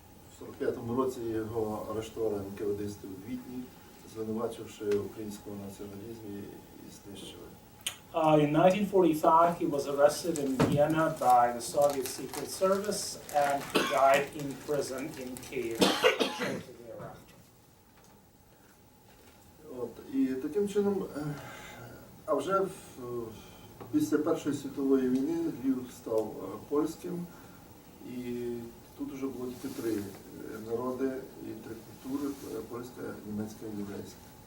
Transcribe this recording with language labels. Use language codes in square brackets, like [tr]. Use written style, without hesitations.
[uk] В 45-му році його арештували НКВДисти у Відні, звинувачивши в українському націоналізмі і знищили. [en] In 1945, he was arrested in Vienna by the Soviet Secret Service, and he died in prison in Kiev shortly thereafter. [uk] І таким чином, а вже після Першої світової війни Львів став польським, і тут вже було тільки три народи і три культури – польська, німецька і єврейська.